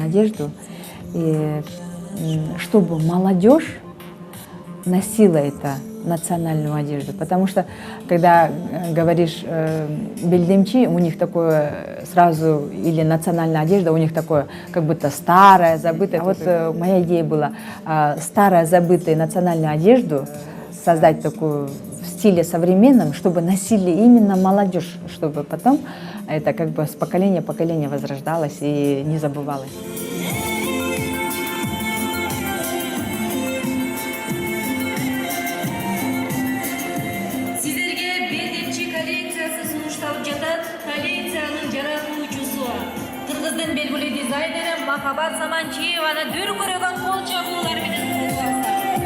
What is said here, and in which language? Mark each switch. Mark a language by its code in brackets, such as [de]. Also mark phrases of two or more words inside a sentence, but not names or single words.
[ru] одежду, и чтобы молодежь носила это национальную одежду, потому что когда говоришь бельдемчи, у них такое сразу, или национальная одежда, у них такое как будто старая, забытая. А вот моя идея была старая, забытая национальную одежду создать такую в стиле современном, чтобы носили именно молодежь, чтобы потом это с поколения в поколение возрождалось и не забывалось. [ky] Сиздерге белдемчи коллекциясы сунушталып жатат. Коллекциянын жаратуучусу Кыргыздын белгилүү дизайнери Махаббат Саманчиеваны дүркүрөгөн кол чабуулар менен куттуктайбыз.